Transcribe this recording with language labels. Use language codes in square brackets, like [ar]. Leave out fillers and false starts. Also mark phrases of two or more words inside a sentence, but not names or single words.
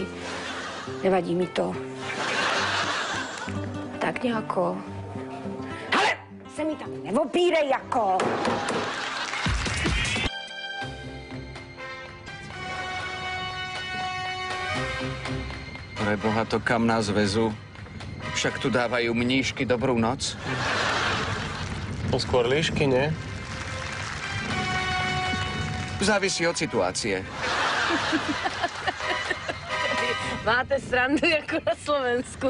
[cs] Nevadí mi to. Tak nějako. Ale se mi tam neopírej jako. [sk] Preboha, to kam nás vezú? Však tu dávajú mníšky dobrú noc. No skôr líšky, nie? Závisí od situácie. [cs] Máte srandu jako na Slovensku.